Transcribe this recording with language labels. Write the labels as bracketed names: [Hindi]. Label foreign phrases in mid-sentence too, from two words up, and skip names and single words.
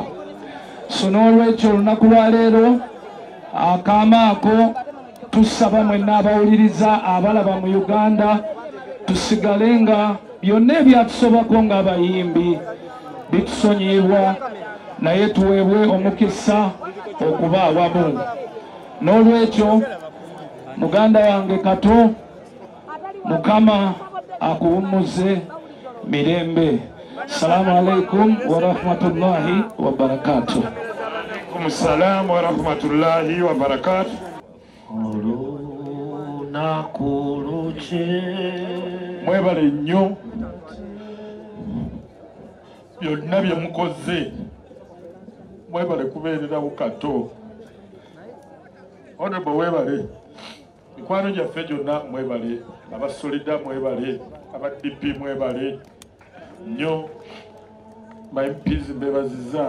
[Ganda] So n'olwekyo olunaku lwa leero akaama ako tusaba mwenna abawuliriza abalaba mu Uganda tusigale nga byonna ebyatusobako ng'abayimbi bitusonyiyibwa naye tuweebwe omukisa okuba awamu. N'olwekyo muganda wange Kato, Mukama akuwummuze mirembe. [Arabic] السلام عليكم ورحمة الله وبركاته. السلام ورحمة الله وبركاته. [Ganda] Mwebale nnyo byonna bye mukoze, mwebale kubeererawo Kato. Honorable webale, mikwano gyaffe gyonna mwebale, abasolida mwebale, aba DP mwebale nnyo, ba MPs mbebaziza.